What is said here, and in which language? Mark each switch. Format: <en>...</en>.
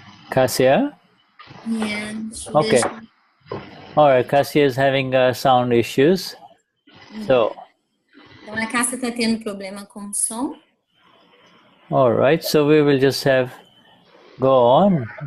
<en>Cássia? Yeah. Okay. All right, Cássia is having sound issues. So.</en> <pt>Então a Cássia está tendo problema com o som.</pt> <en>All right, so we will just go on.</en>